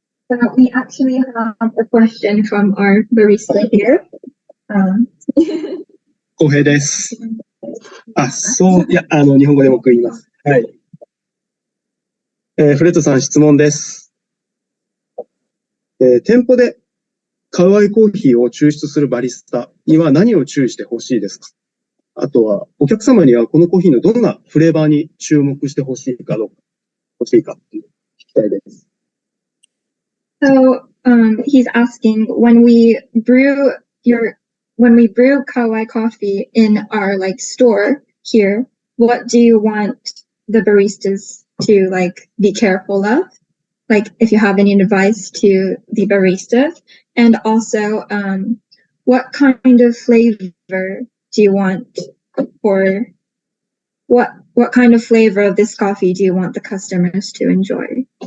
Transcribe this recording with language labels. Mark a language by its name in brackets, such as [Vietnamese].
[English] So we actually have a question from our barista here. [Japanese] 浩平です。そう、いや、日本語で僕言います。はい。フレッドさん質問です。店舗でカウアイコーヒーを抽出するバリスタには何を注意してほしいですか？あとは、お客様にはこのコーヒーのどんなフレーバーに注目してほしいかっていう聞きたいです。 [English] So, he's asking when we brew Kauai coffee in our store here, what do you want the baristas to be careful of? If you have any advice to the baristas, and also, what kind of flavor do you want, or what kind of flavor of this coffee do you want the customers to enjoy?